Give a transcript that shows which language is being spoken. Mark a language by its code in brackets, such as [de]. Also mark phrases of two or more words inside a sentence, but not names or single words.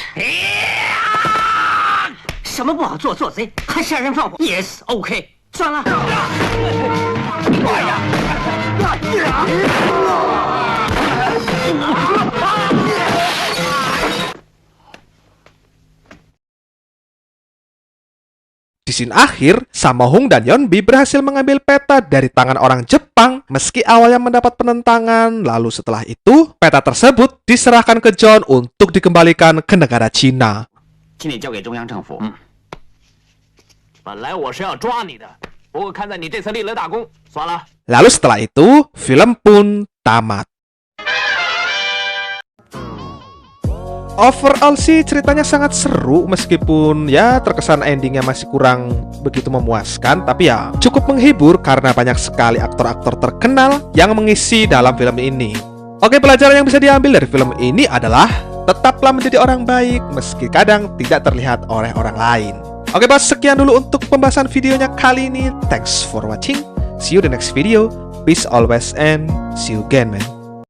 [zh] 什么不好做贼，还杀人放火。 [en] Yes, OK， [zh] 算了。 [id] Di scene akhir, Sammo-hung dan Yeonbi berhasil mengambil peta dari tangan orang Jepang meski awalnya mendapat penentangan, lalu setelah itu, peta tersebut diserahkan ke John untuk dikembalikan ke negara Cina. [zh] 请你交给中央政府。本来我是要抓你的，不过看在你这次立了大功，算了。 [id] Lalu setelah itu, film pun tamat. Overall sih ceritanya sangat seru meskipun ya terkesan endingnya masih kurang begitu memuaskan, tapi ya cukup menghibur karena banyak sekali aktor-aktor terkenal yang mengisi dalam film ini. Oke, pelajaran yang bisa diambil dari film ini adalah tetaplah menjadi orang baik meski kadang tidak terlihat oleh orang lain. Oke bos, sekian dulu untuk pembahasan videonya kali ini. [en] Thanks for watching. See you the next video. Peace always and see you again man.